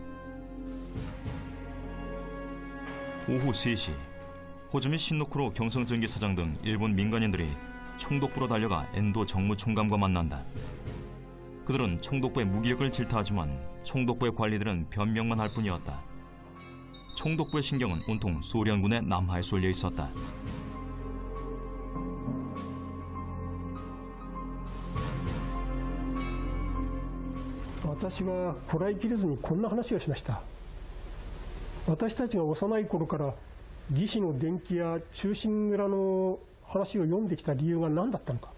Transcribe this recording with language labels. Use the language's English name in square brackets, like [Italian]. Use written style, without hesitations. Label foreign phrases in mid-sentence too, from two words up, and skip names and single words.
[Korean] 오후 3시 호즈미 신노쿠로 경성전기 사장 등 일본 민간인들이 총독부로 달려가 엔도 정무총감과 만난다. 그들은 총독부의 무기력을 질타하지만 총독부의 관리들은 변명만 할 뿐이었다. 총독부의 신경은 온통 소련군의 남하에 쏠려 있었다. [Japanese] 私はこらえきれずにこんな話をしました。私たちが幼い頃から義士の伝記や忠臣蔵の話を読んできた理由が何だったのか。